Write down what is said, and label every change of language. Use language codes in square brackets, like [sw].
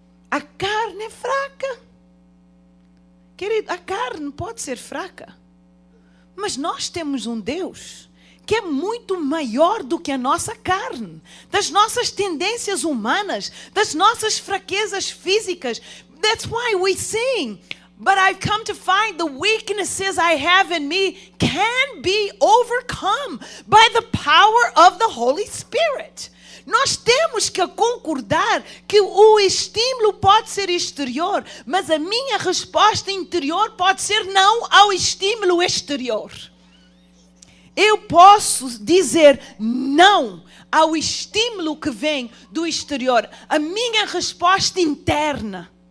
[pt] A carne é fraca. Querido, a carne pode ser fraca. Mas nós temos um Deus que é muito maior do que a nossa carne, das nossas tendências humanas, das nossas fraquezas físicas. [en] That's why we sing. But I've come to find the weaknesses I have in me can be overcome by the power of the Holy Spirit. [pt] Nós temos que concordar que o estímulo pode ser exterior, mas a minha resposta interior pode ser não ao estímulo exterior. Eu posso dizer não ao estímulo que vem do exterior, a minha resposta interna.